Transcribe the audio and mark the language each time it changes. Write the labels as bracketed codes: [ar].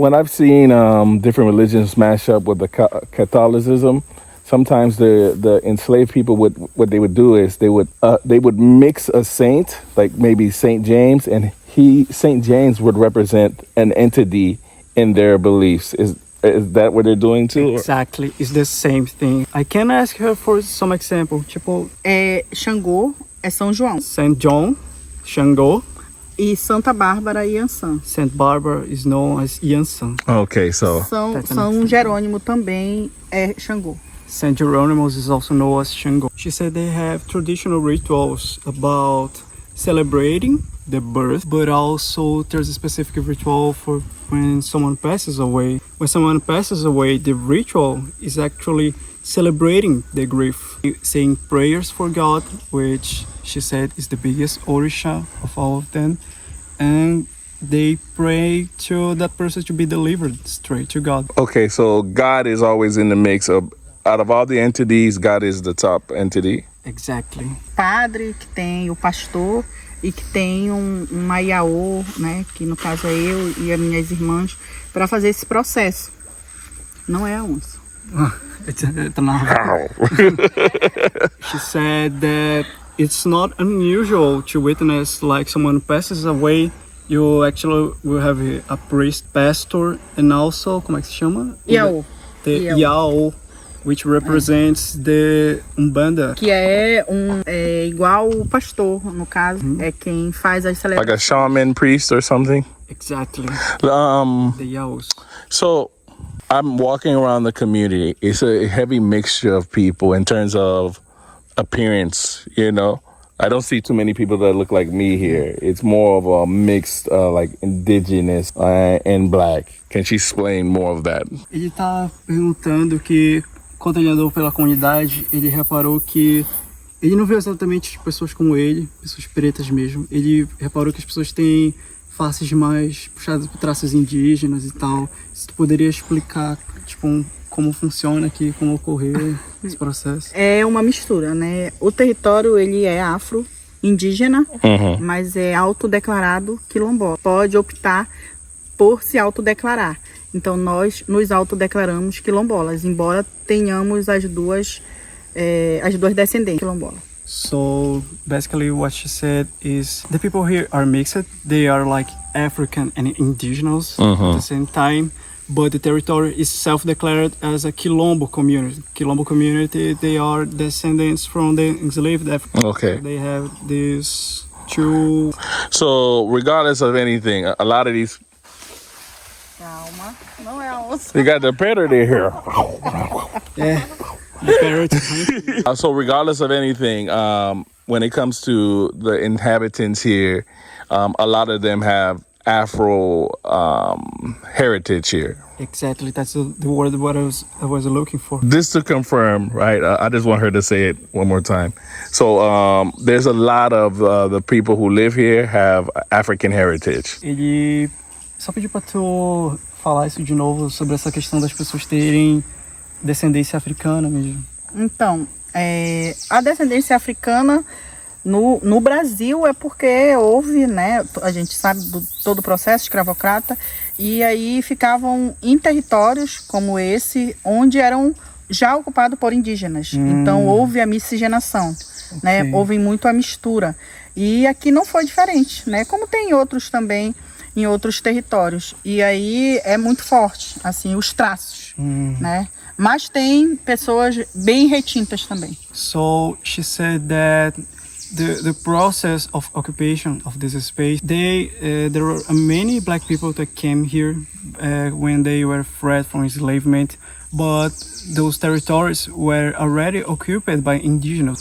[en] When I've seen different religions mash up with the Catholicism, sometimes the enslaved people what they would do is they would mix a saint, like maybe Saint James, and Saint James would represent an entity in their beliefs. Is that what they're doing too? Exactly, it's the same thing. I can ask her for some example. [pt] Tipo, Xangô é São João. [en] Saint John, Xangô. [pt] E Santa Bárbara e Yansan. [en] Saint Barbara is known as Yansan. Okay, so [pt] São Jerônimo também é Xangô. [en] Saint Jeronymos is also known as Xangô. She said they have traditional rituals about celebrating the birth, but also there's a specific ritual for when someone passes away. When someone passes away, the ritual is actually celebrating the grief, saying prayers for God, which she said is the biggest orisha of all of them, and they pray to that person to be delivered straight to God. Okay, so God is always in the mix of, out of all the entities, God is the top entity. Exactly. [pt] Padre, que tem o pastor e que tem uma iaô, né, que no caso é eu e as minhas irmãs, para fazer esse processo. Não é a onça. [en] It's an She said that it's not unusual to witness like someone passes away. You actually will have a priest, pastor, and also, [pt] como é que se chama? [en] Iaô. The Iaô, which represents the Umbanda. [pt] Que é igual o pastor, no caso, é quem faz as celebrações. [en] Like a shaman priest or something? Exactly. The Iaôs. So I'm walking around the community. It's a heavy mixture of people in terms of appearance, you know. I don't see too many people that look like me here. It's more of a mixed, like indigenous and black. Can she explain more of that? [pt] Ele tá perguntando que, quando ele andou pela comunidade, ele reparou que ele não viu exatamente pessoas como ele, pessoas pretas mesmo. Ele reparou que as pessoas têm faces mais puxadas por traços indígenas e tal. Se tu poderia explicar, tipo, como funciona aqui, como ocorreu esse processo? É uma mistura, né? O território, ele é afro-indígena, mas é autodeclarado quilombola. Pode optar por se autodeclarar. Então, nós nos autodeclaramos quilombolas, embora tenhamos as duas descendentes quilombolas. [en] So, basically what she said is the people here are mixed. They are like African and indigenous at the same time. but the territory is self-declared as a Quilombo community. Quilombo community, they are descendants from the enslaved Africans. Okay. They have these two. So regardless of anything, a lot of these, [pt] Calma, não é a onça. [en] you got the predator here. Yeah, the parrot. So regardless of anything, when it comes to the inhabitants here, a lot of them have Afro heritage here. Exactly, that's the word what I was looking for. Just to confirm, right? I just want her to say it one more time. So there's a lot of the people who live here have African heritage. [pt] Ele só pediu pra tu falar isso de novo sobre essa questão das pessoas terem descendência africana mesmo. Então, a descendência africana no Brasil é porque houve, né, a gente sabe todo o processo escravocrata, e aí ficavam em territórios como esse, onde eram já ocupados por indígenas. Então houve a miscigenação, né, houve muito a mistura. E aqui não foi diferente, né, como tem outros também, em outros territórios. E aí é muito forte, assim, os traços, né. Mas tem pessoas bem retintas também. [en] So she said that the process of occupation of this space, there were many black people that came here when they were freed from enslavement, but those territories were already occupied by indigenous.